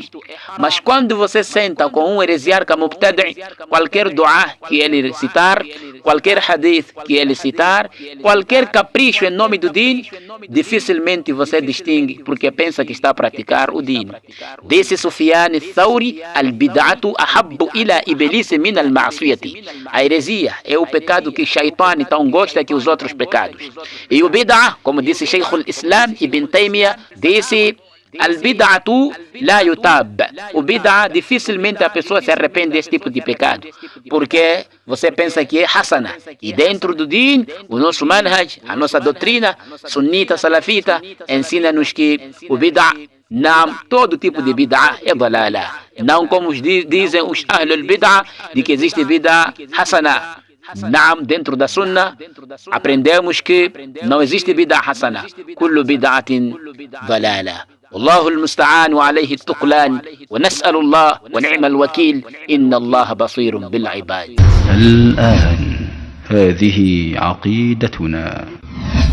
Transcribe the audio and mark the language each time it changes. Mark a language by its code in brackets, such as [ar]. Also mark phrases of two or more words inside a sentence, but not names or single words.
[pt] Mas quando você senta com um heresiarca mubtadi', qualquer dua que ele citar, qualquer hadith que ele citar, qualquer capricho em nome do din, dificilmente você distingue, porque pensa que está a praticar o din. [ar] Disse Sufyan al-Thawri: البدعة أحب إلى إبليس من المعصية. [pt] A heresia é o pecado que Shaitan então gosta que os outros pecados. E o bid'ah, como disse Sheikh al-Islam Ibn Taymiyyah, disse: [ar] البدعة لا يتاب. [pt] O bid'ah, dificilmente a pessoa se arrepende desse tipo de pecado, porque você pensa que é hasana. E dentro do din, o nosso manhaj, a nossa doutrina sunnita salafita, ensina-nos que o bid'ah, todo tipo de bid'ah é dalala. Não como dizem os [ar] أهل البدعة, [pt] de que existe [ar] بدعة حسنة. [pt] Dentro da Sunnah aprendemos que não existe [ar] بدعة حسنة. كل بدعة ضلالة. والله المستعان وعليه التقلان ونسأل الله ونعم الوكيل إن الله بصير بالعباد. الآن هذه عقيدتنا.